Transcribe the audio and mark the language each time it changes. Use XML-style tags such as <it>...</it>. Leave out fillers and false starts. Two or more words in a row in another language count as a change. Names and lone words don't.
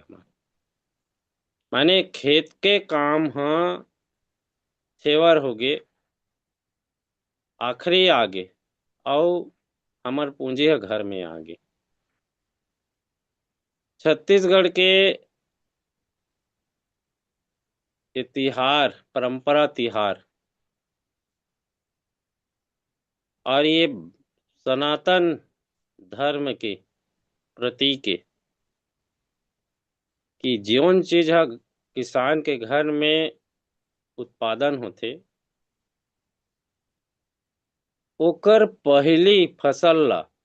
<hne>माने खेत के काम हा छेवर हो गए, आखिरी आगे और हमर पूंजी है घर में आगे। छत्तीसगढ़ के ये तिहार परंपरा तिहार और ये सनातन धर्म के प्रतीक है कि जौन चीज है किसान के घर में उत्पादन होते ओकर पहली फसल ला</hne>